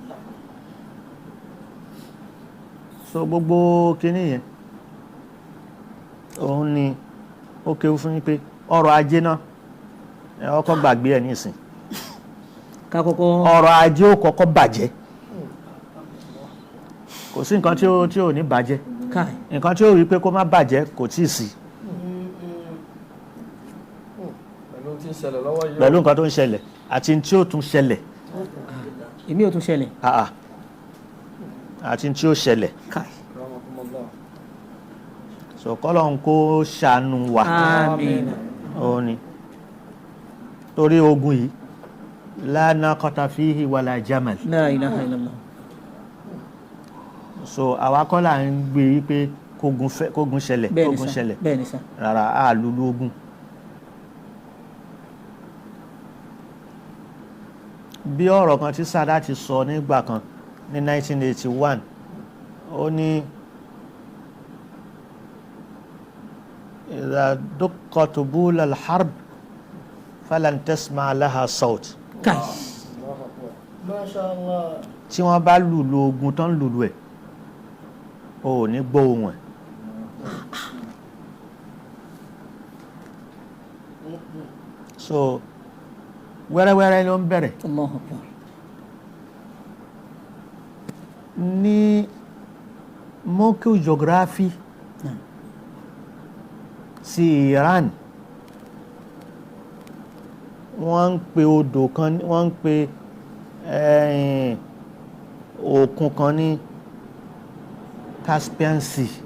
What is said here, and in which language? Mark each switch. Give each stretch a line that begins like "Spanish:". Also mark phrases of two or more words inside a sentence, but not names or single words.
Yoruba: so gbogbo kinní yẹn òun ni ó kéwú fún yín pé ọrọ̀ ajé náà ẹ kọ́kọ́ gbàgbé ẹ̀ nísìn ọrọ̀ ajé ó kọ́kọ́ bàjẹ́ kò sí nǹkan tí ò ní bàjẹ́ nǹkan tí ó rí pé kó má bàjẹ́ kò tíì sí pẹ̀lú nǹkan tó ń ṣẹlẹ̀ àti tí ó tún ṣẹlẹ̀ èmi ò tún ṣẹlẹ̀ àti tí ó ṣẹlẹ̀ so kọ́lọ́n kó ṣàánú wa. àmín. òun ni torí ogun yìí
Arabic: لا ناقة فيه ولا جمل. لا إله إلا الله.
Yoruba: so àwa kọ́ là ń gbé yí pé kógun ṣẹlẹ̀ kógun ṣẹlẹ̀ bẹ́ẹ̀ni sà. rárá a lulu ogun. bí ọ̀rọ̀ kan tí Sadat ti sọ nígbà kan ní 1981 ó ní
Arabic: إذا دق طبول الحرب فلن تسمع لها صوت. ما شاء الله.
Yoruba: tí wọ́n bá lùlù ogun tán lùlù ẹ̀ o ò ní gbọ́ ohùn ẹ̀. so wẹ́rẹ́wẹ́rẹ́ ló ń bẹ̀rẹ̀. ní mọ́kíù geography sí Iran wọ́n ń pe odò kan wọ́n ń pe òkun kan ní Caspian Sea